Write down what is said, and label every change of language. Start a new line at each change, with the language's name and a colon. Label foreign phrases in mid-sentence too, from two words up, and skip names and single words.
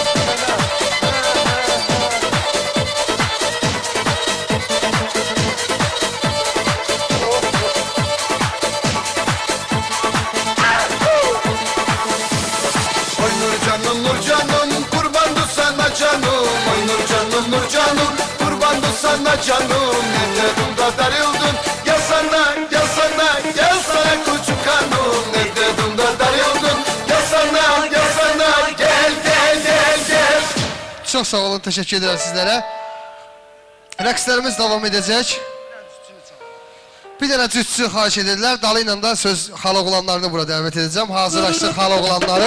Turkish: Oy Nurcanım kurbandı sana canım. Oy Nurcanım kurbandı sana canım. Ne dedim da darıldın gel sana küçük hanım. Ne dedim da darıldın gel sana gel.
Azerbaijani: Çox sağ olun, təşəkkür edirəm sizlərə. Rəqslərimiz davam edəcək. Bir dənə cütçü xahiş edirlər. Dalı ilə də söz xaloğlanlarını bura dəvət edəcəm. Hazırlaşdıq xaloğlanları.